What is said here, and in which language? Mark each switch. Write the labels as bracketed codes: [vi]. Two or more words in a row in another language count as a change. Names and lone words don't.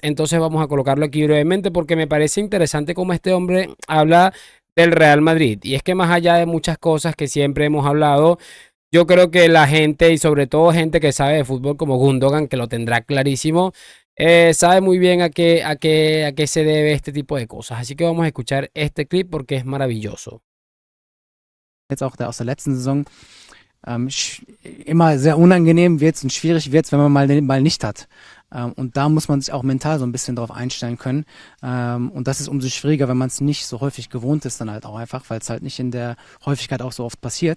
[es] Entonces vamos a colocarlo aquí brevemente porque me parece interesante cómo este hombre habla del Real Madrid. Y es que más allá de muchas cosas que siempre hemos hablado, yo creo que la gente y sobre todo gente que sabe de fútbol como Gundogan, que lo tendrá clarísimo, sabe muy bien a qué se debe este tipo de cosas. Así que vamos a escuchar este clip porque es maravilloso. [de] Jetzt auch aus der letzten Saison immer sehr unangenehm wird's und schwierig wird's, wenn man mal den Ball nicht hat. Und da muss man sich auch mental so ein bisschen drauf einstellen können. Und das ist umso schwieriger, wenn man es nicht so häufig gewohnt ist, dann halt auch einfach, weil es halt nicht in der Häufigkeit auch so oft passiert.